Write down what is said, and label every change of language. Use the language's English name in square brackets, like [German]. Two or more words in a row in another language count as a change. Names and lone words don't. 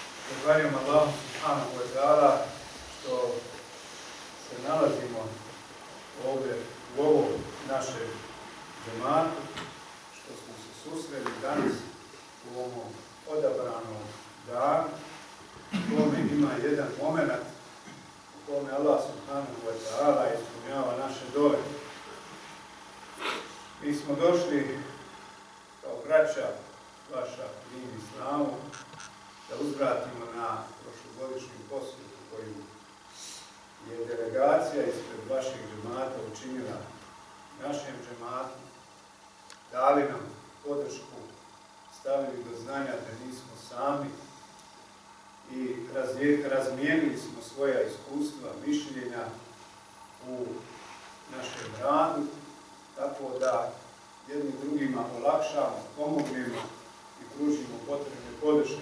[Bosnian] Zahvaljujem Allahu [Arabic] سبحانه وتعالى [Bosnian] što se nalazimo ovdje u ovom našem džematu, što smo se susreli danas u ovom odabranom danu, u kome ima jedan moment u kome Allah subhanahu wa ta'ala ispunjava naše dole. Mi smo došli kao braća vaša din islamu da uzvratimo na prošlogodišnju posjetu koju je delegacija ispred vašeg džemata učinila našem džematu, dali nam podršku, stavili do znanja da nismo sami i razmijenili smo svoja iskustva, mišljenja u našem radu, tako da jednim drugima olakšamo, pomognemo i pružimo potrebne podrške.